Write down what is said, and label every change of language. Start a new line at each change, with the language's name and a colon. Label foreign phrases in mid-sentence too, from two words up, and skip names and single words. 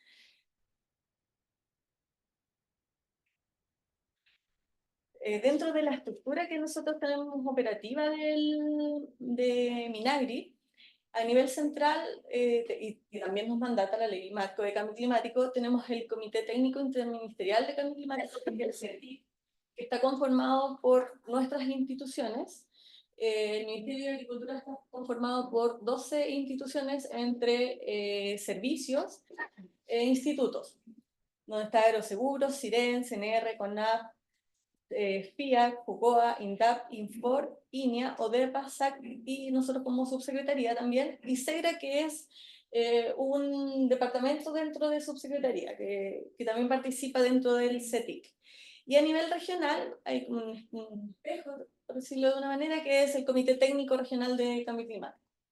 Spanish: Dentro de la estructura que nosotros tenemos operativa de Minagri, a nivel central, y también nos mandata la Ley Marco de Cambio Climático, tenemos el Comité Técnico Interministerial de Cambio Climático, que es el CETIC, que está conformado por nuestras instituciones. El Ministerio de Agricultura está conformado por 12 instituciones entre servicios e institutos, donde está Agroseguros, SIREN, CNR, CONAP, FIAC, JUCOA, INDAP, INFOR, INEA, ODEPA, SAC y nosotros como subsecretaría también, y SEGRA, que es un departamento dentro de subsecretaría, que también participa dentro del CETIC. Y a nivel regional hay un espejo, por decirlo de una manera, que es el Comité Técnico Regional de Cambio Climático.